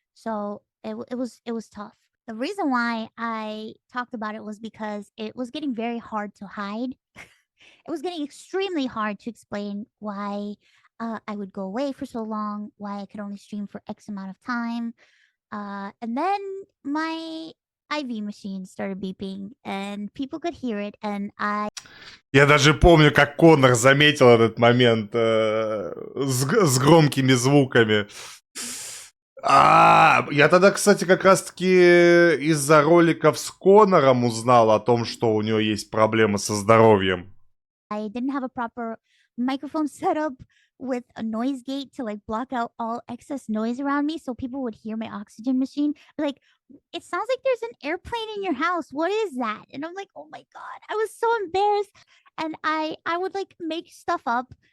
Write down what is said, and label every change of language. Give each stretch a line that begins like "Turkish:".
English: So it was tough. The reason why I talked about it was because it was getting very hard to hide. It was getting extremely hard to explain why I would go away for so long, why I could only stream for X amount of time. And then my IV machine started beeping, and people could hear it, and
Russian: Я даже помню, как Конор заметил этот момент с громкими звуками. Я тогда, кстати, как раз-таки из-за роликов с Конором узнал о том, что у него есть проблемы со здоровьем.
English: I didn't have a proper microphone setup with a noise gate to like block out all excess noise around me so people would hear my oxygen machine. Like, it sounds like there's an airplane in your house. What is that? And I'm like, oh my God, I was so embarrassed. And I would like make stuff up.